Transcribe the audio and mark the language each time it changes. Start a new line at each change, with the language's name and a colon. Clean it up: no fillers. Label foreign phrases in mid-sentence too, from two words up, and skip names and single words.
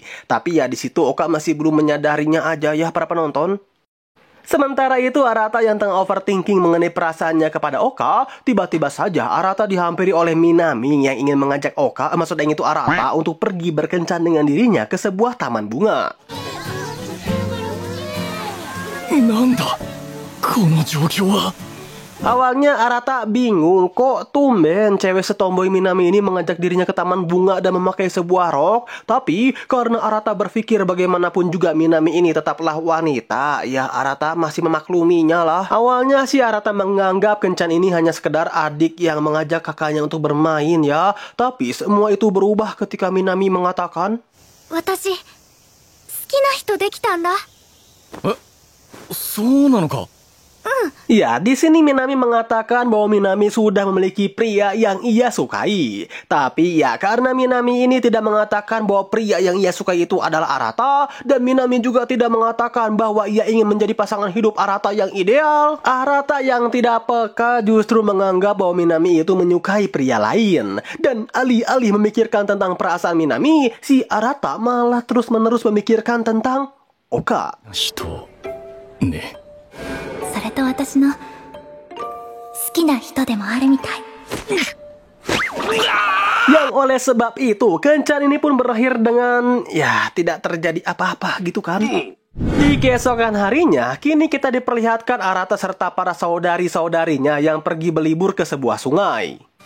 Indonesian: Tapi ya di situ Oka masih belum menyadarinya aja ya para penonton. Sementara itu Arata yang tengah overthinking mengenai perasaannya kepada Oka, tiba-tiba saja Arata dihampiri oleh Minami yang ingin mengajak Oka, maksudnya itu Arata, untuk pergi berkencan dengan dirinya ke sebuah taman bunga.
Japanese: なんだこの状況は。
Indonesian: Awalnya Arata bingung kok tumben cewek setomboy Minami ini mengajak dirinya ke taman bunga dan memakai sebuah rok. Tapi karena Arata berpikir bagaimanapun juga Minami ini tetaplah wanita, ya Arata masih memakluminya lah. Awalnya si Arata menganggap kencan ini hanya sekedar adik yang mengajak kakaknya untuk bermain ya. Tapi semua itu berubah ketika Minami mengatakan,
Japanese: 私、好きな人できたんだ。そうなのか。
Indonesian: Ya, di sini Minami mengatakan bahwa Minami sudah memiliki pria yang ia sukai. Tapi ya, karena Minami ini tidak mengatakan bahwa pria yang ia sukai itu adalah Arata, dan Minami juga tidak mengatakan bahwa ia ingin menjadi pasangan hidup Arata yang ideal. Arata yang tidak peka justru menganggap bahwa Minami itu menyukai pria lain. Dan alih-alih memikirkan tentang perasaan Minami, si Arata malah terus-menerus memikirkan tentang Oka.
Japanese: 人ね。それと私の好きな人でもあるみたい。
Indonesian: Yang oleh sebab itu, kencan ini pun berakhir dengan, ya, tidak terjadi apa-apa gitu kan. Di keesokan harinya, kini kita diperlihatkan Arata serta para saudari-saudarinya yang pergi berlibur ke sebuah sungai.